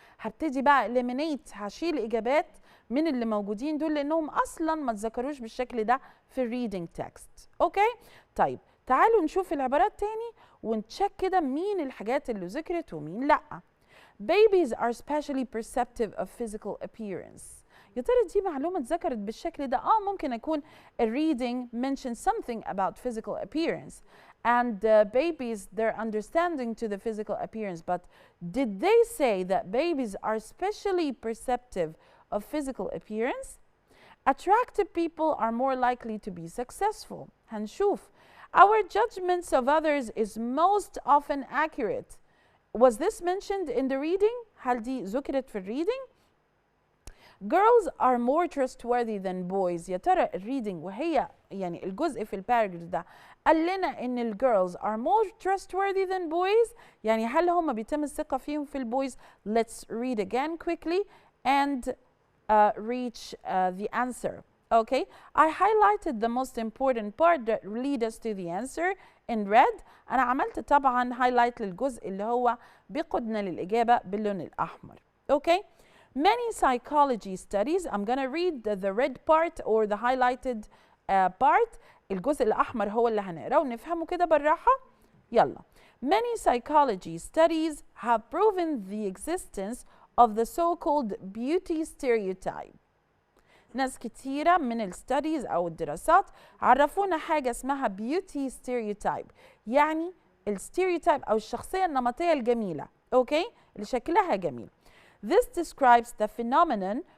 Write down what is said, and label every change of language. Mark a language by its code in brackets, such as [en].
[ar] هبتدي بقى eliminate، هشيل إجابات من اللي موجودين دول لأنهم أصلا ما اتذكروش بالشكل ده في الريدنج تكست. أوكي؟ طيب تعالوا نشوف العبارات تاني ونتشك كده مين الحاجات اللي ذكرت ومين لأ. [en] Babies are especially perceptive of physical appearance. [ar] يا ترى دي معلومة اتذكرت بالشكل ده؟ ممكن يكون [en] reading mentioned something about physical appearance and babies their understanding to the physical appearance, but did they say that babies are especially perceptive of physical appearance? Attractive people are more likely to be successful. [ar] هنشوف. [en] Our judgments of others is most often accurate. Was this mentioned in the reading? [ar] هل دي ذكرت في الريدنج؟ [en] Girls are more trustworthy than boys. [ar] يا ترى الريدنج وهي يعني الجزء في الباراجراف ده قال لنا ان الجيرلز [en] are more trustworthy than boys، [ar] يعني هل هم بيتم الثقة فيهم في البويز؟ [en] Let's read again quickly and reach the answer. Okay, I highlighted the most important part that lead us to the answer in red. [ar] أنا عملت طبعا highlight للجزء اللي هو بيقودنا للإجابة باللون الأحمر. [en] Okay, many psychology studies. I'm gonna read the red part or the highlighted part. [ar] الجزء الأحمر هو اللي هنقراه ونفهمه كده بالراحة. يلا. [en] Many psychology studies have proven the existence of the so-called beauty stereotype. [ar] ناس كتيرة من الستاديز أو الدراسات عرفونا حاجة اسمها beauty stereotype، يعني الستيريوتايب أو الشخصية النمطية الجميلة، أوكي؟ اللي شكلها جميل. [en] This describes the phenomenon